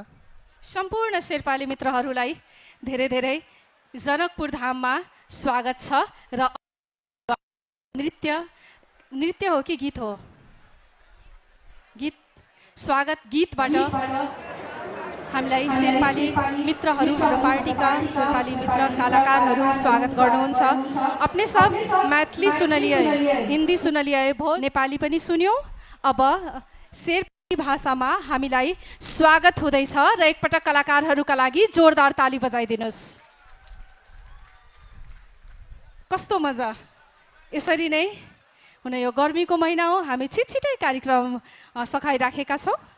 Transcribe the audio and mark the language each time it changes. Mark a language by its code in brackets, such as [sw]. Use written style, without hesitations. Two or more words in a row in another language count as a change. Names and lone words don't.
[ne] सम्पूर्ण शेर्पाली मित्रहरूलाई धेरै धेरै जनकपुर धाममा स्वागत छ र नृत्य हो कि गीत हो? गीत। स्वागत गीतबाट हामीलाई शेर्पाली मित्रहरू, हाम्रो पार्टीका शेर्पाली मित्र कलाकारहरू स्वागत गर्नुहुन्छ। [mai] अपने सब मैथिली सुनलिए, हिंदी सुनलिए, [ne] बहुत नेपाली पनि सुन्यो। अब शेर्पाली भाषामा हामीलाई स्वागत हुँदैछ र एकपटक कलाकारहरूका लागि जोरदार ताली बजाइदिनुहोस्। कस्तो मजा! यसरी नै हुन यो गर्मीको महिना हो, हामी छिटछिटै कार्यक्रम सघाइराखेका छौँ।